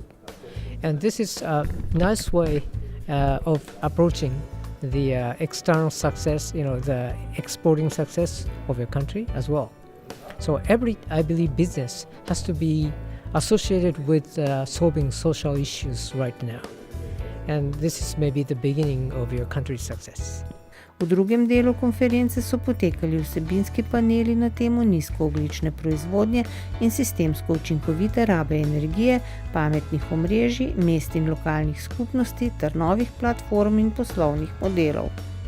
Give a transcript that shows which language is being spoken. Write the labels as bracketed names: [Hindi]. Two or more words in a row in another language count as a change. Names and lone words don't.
[English] And this is a nice way of approaching the external success, the exporting success of your country as well. So I believe business has to be associated with solving social issues right now. And this is maybe the beginning of your country's success. [Slovenian] V drugem delu konference so potekali vsebinski paneli na temo nizkoogljične proizvodnje in sistemsko učinkovite rabe energije, pametnih omrežij, mest in lokalnih skupnosti ter novih platform in poslovnih modelov.